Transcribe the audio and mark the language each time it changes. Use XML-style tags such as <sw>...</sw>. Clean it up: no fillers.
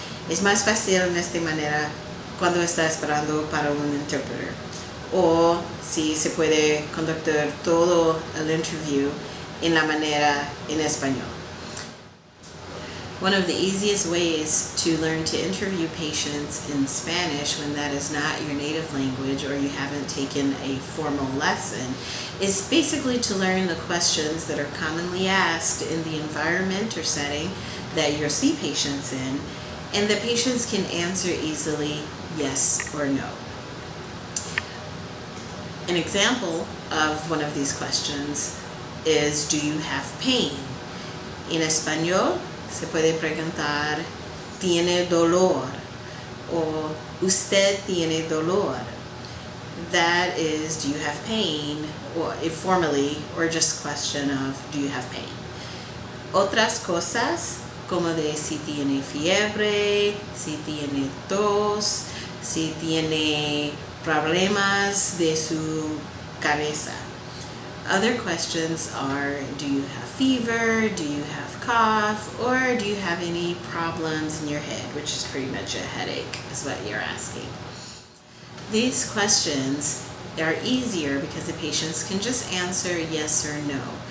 <es>Es más fácil en esta manera cuando está esperando para un intérprete. O si se puede conducir todo el interview en la manera en español.</es> <en>One of the easiest ways to learn to interview patients in Spanish when that is not your native language or you haven't taken a formal lesson is basically to learn the questions that are commonly asked in the environment or setting that you'll see patients in, and the patients can answer easily yes or no. An example of one of these questions is, do you have pain?</en> <es>En español se puede preguntar, ¿tiene dolor? O ¿usted tiene dolor?</es> <en>That is, do you have pain? Or formally, or just question of, do you have pain?</en> <es>Otras cosas, como de si tiene fiebre, si tiene tos, si tiene problemas de su cabeza.</es> <en>Other questions are, do you have fever, do you have cough, or do you have any problems in your head, which is pretty much a headache is what you're asking. These questions are easier because the patients can just answer yes or no.</en>